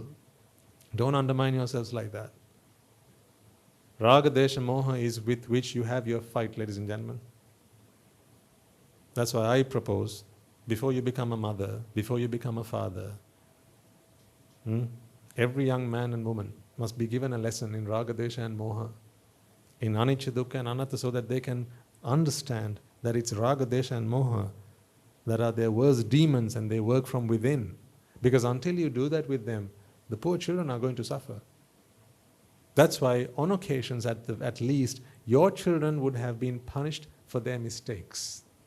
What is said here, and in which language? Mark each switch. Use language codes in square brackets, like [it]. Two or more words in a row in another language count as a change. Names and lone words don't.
[en] Don't undermine yourselves like that. [pi] Raga, desha, moha [en] is with which you have your fight, ladies and gentlemen. That's why I propose, before you become a mother, before you become a father, every young man and woman must be given a lesson in [pi] raga, desha [en] and moha, in [pi] anicca, dukkha [en] and anatta, so that they can understand that it's [pi] raga, desha [en] and moha that are their worst demons and they work from within. Because until you do that with them, the poor children are going to suffer. That's why on occasions at least, your children would have been punished for their mistakes.